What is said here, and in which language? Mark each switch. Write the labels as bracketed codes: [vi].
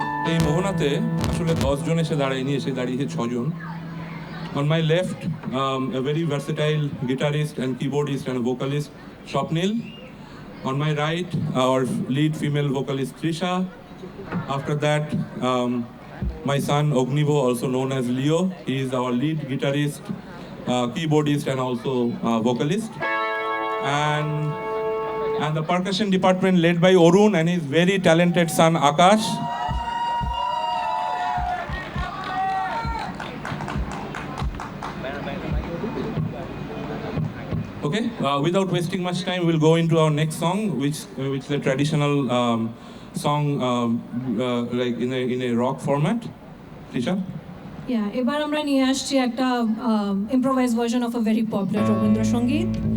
[bn] এই মোহনাতে আসলে 10 জন এসে দাঁড়ায়নি, এসে দাঁড়িয়েছে 6 জন। [en] On my left, a very versatile guitarist and keyboardist and vocalist, Swapnil. On my right, our lead female vocalist, Trisha. After that, my son Ognivo, also known as Leo. He is our lead guitarist, keyboardist, and also vocalist. And the percussion department led by Orun and his very talented son Akash. Okay, without wasting much time, we'll go into our next song, which is a traditional song, like in a rock format. Trisha? [bn] এবার আমরা নিয়ে আসছি একটা [en] improvise version of a very popular [bn] Rabindrasangeet.